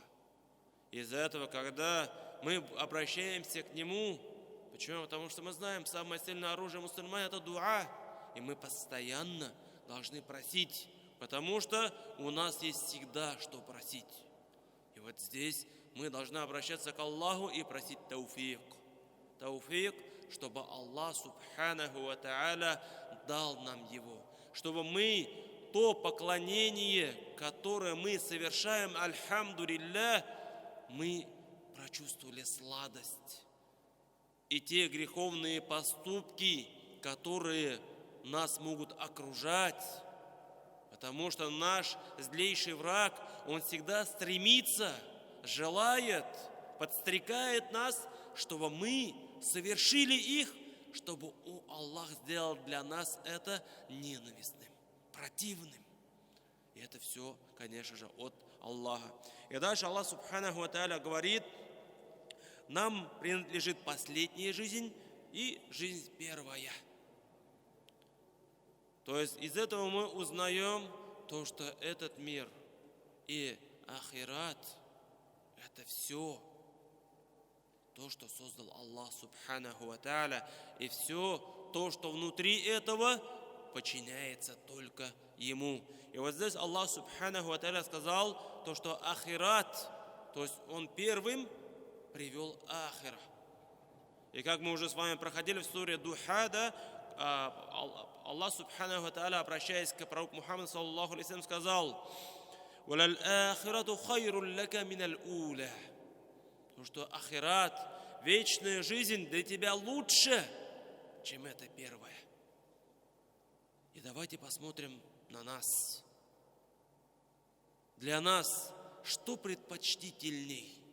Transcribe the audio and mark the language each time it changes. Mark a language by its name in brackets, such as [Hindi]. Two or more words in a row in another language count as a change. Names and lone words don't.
[Russian] Из-за этого, когда мы обращаемся к Нему, почему? Потому что мы знаем, самое сильное оружие мусульман – это дуа. И мы постоянно должны просить, потому что у нас есть всегда что просить. И вот здесь мы должны обращаться к Аллаху и просить тауфик. Тауфик, чтобы [Arabic] الله سبحانه وتعالى [Russian] дал нам его. Чтобы мы то поклонение, которое мы совершаем, альхамдулилля, мы прочувствовали сладость. И те греховные поступки, которые нас могут окружать, потому что наш злейший враг, он всегда стремится, желает, подстрекает нас, чтобы мы совершили их, чтобы Аллах сделал для нас это ненавистным, противным. И это все, конечно же, от Аллаха. И дальше [Arabic] الله سبحانه وتعالى [Russian] говорит, нам принадлежит последняя жизнь и жизнь первая. То есть из этого мы узнаем то, что этот мир и ахират – это все то, что создал [Arabic] الله سبحانه وتعالى. [Russian] И все то, что внутри этого, подчиняется только Ему. И вот здесь [Arabic] الله سبحانه وتعالى [Russian] сказал то, что ахират, то есть Он первым привел ахира. И как мы уже с вами проходили в суре Духа, да, [Arabic] الله سبحانه وتعالى, [Russian] обращаясь к пророку Мухаммаду [Arabic] صلى الله عليه وسلم, [Russian] сказал: [Arabic] «وللآخرة خير لك من الأولى». [Russian] То, что ахират, вечная жизнь для тебя лучше, чем это первое. И давайте посмотрим на нас. Для нас что предпочтительней?